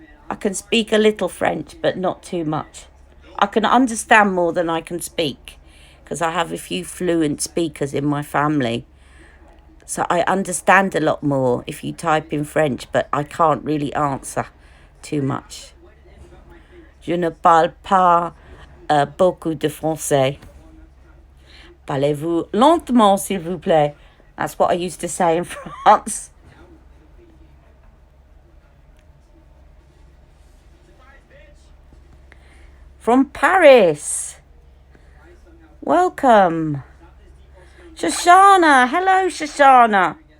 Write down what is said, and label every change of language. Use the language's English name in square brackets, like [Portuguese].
[English] I can speak a little French, but not too much. I can understand more than I can speak, because I have a few fluent speakers in my family. So I understand a lot more if you type in French, but I can't really answer too much. [French] Je ne parle pas beaucoup de français. Parlez-vous lentement, s'il vous plaît? [English] That's what I used to say in France. From Paris. Welcome. Shoshana. Hello, Shoshana.